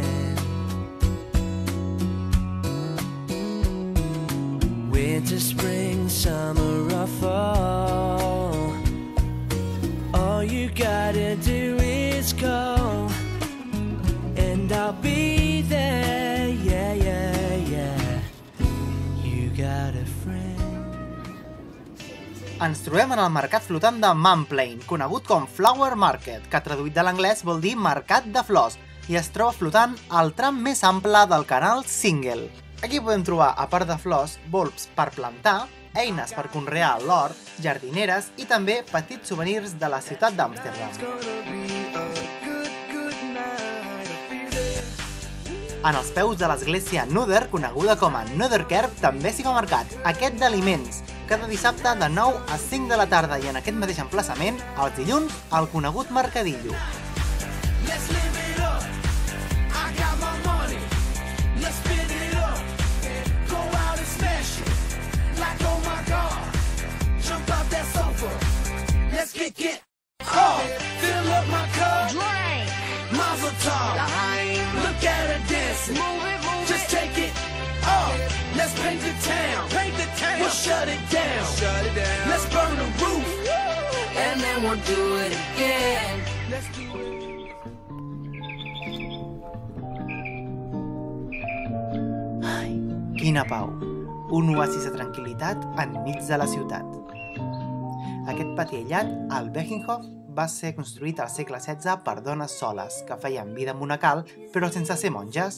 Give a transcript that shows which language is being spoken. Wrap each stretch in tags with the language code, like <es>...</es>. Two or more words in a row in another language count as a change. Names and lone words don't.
<en>Winter, spring, summer or fall, all you gotta do is call, and I'll be there, yeah, yeah, yeah. You got a friend.</en> <ca>Ens trobem en el mercat flotant de Mamplain, conegut com Flower Market, que traduït de l'anglès vol dir mercat de flors, i es troba flotant al tram més ample del canal Singel. Aquí podem trobar, a part de flors, bulbs per plantar, eines per conrear l'hort, jardineres i també petits souvenirs de la ciutat d'Amsterdam. En els peus de l'església Noeder, coneguda com a Noederkerk, també s'hi fa mercat, aquest d'aliments, cada dissabte de 9 a 5 de la tarda i en aquest mateix emplaçament, els dilluns, al conegut mercadillo.</ca> <en>Let's get off, fill up my cup, drink, mazel tov, look at her dancing, move it, just take it off, let's paint the town, we'll shut it down, let's burn the roof, and then we'll do it again, let's do it.</en> <ca>Ai, quina pau! Un oasis de tranquil·litat enmig de la ciutat. Aquest pati aïllat, el Beginhof, va ser construït al segle XVI per dones soles, que feien vida monacal, però sense ser monges.</ca>